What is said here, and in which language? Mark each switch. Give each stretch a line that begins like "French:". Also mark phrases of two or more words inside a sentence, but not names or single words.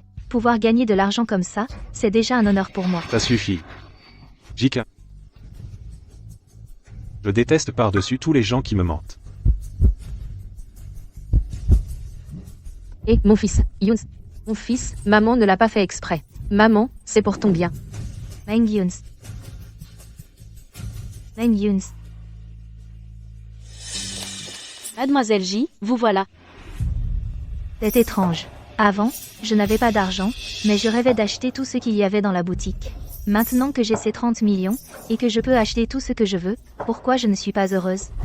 French: Pouvoir gagner de l'argent comme ça, c'est déjà un honneur pour moi. Ça suffit. Jiquin. Je déteste par-dessus tous les gens qui me mentent. Et, mon fils, Younes. Mon fils, maman ne l'a pas fait exprès. Maman, c'est pour ton bien. Meng Younes. Meng Younes. Mademoiselle J, vous voilà. C'est étrange. Avant, je n'avais pas d'argent, mais je rêvais d'acheter tout ce qu'il y avait dans la boutique. Maintenant que j'ai ces 30 millions, et que je peux acheter tout ce que je veux, pourquoi je ne suis pas heureuse?